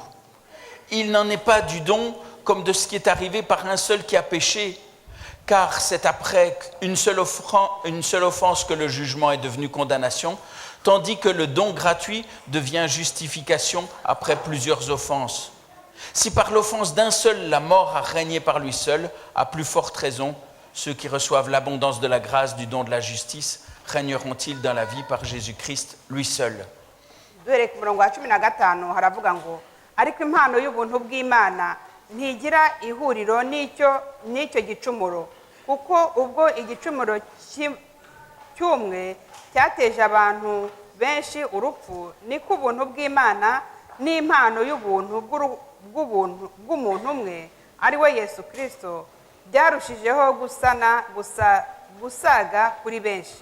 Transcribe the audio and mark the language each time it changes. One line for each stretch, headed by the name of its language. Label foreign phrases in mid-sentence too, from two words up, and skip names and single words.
French: Il n'en est pas du don comme de ce qui est arrivé par un seul qui a péché, car c'est après une seule offense que le jugement est devenu condamnation, tandis que le don gratuit devient justification après plusieurs offenses. Si par l'offense d'un seul, la mort a régné par lui seul, à plus forte raison, ceux qui reçoivent l'abondance de la grâce du don de la justice régneront-ils dans la vie par Jésus-Christ, lui seul.
Kinyarwanda: Duhere ku murongo wa 15 haravuga ngo ariko impano y'ubuntu bw'Imana ntigira ihuriro n'icyo gicumuro, kuko ubwo igicumuro cy'umwe cyateje abantu benshi urupfu, niko ubuntu bw'Imana n'impano y'ubuntu bw'umuntu umwe ari we Yesu Kristo byarushijeho gusaga kuri benshi.